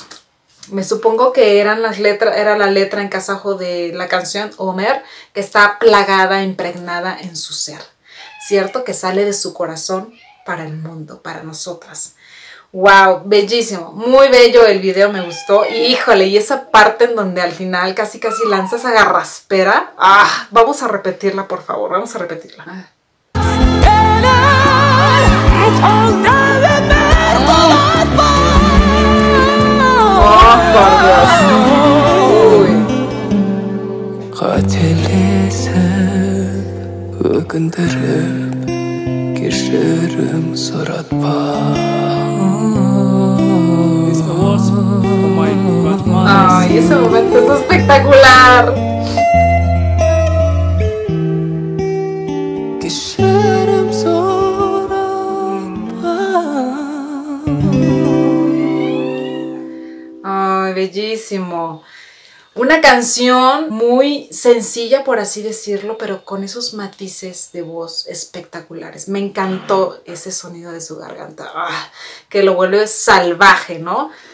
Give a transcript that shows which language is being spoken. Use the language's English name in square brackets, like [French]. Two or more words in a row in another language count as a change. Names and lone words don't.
[Spanish] Me supongo que era la letra en kazajo de la canción Omer, que está plagada, impregnada en su ser, ¿cierto? Que sale de su corazón para el mundo, para nosotras. ¡Wow! Bellísimo, muy bello el video, me gustó. Y híjole, y esa parte en donde al final casi lanza esa garraspera. ¡Ah! Vamos a repetirla, por favor, vamos a repetirla. [Kazakh] Қателесіп өкіндіріп кешірім сұратпа. [Spanish] Ay, ese momento es espectacular. [Kazakh] Кешірім сұратпа. [Spanish] Ay, bellísimo. Una canción muy sencilla, por así decirlo, pero con esos matices de voz espectaculares. Me encantó ese sonido de su garganta, que lo vuelve salvaje, ¿no?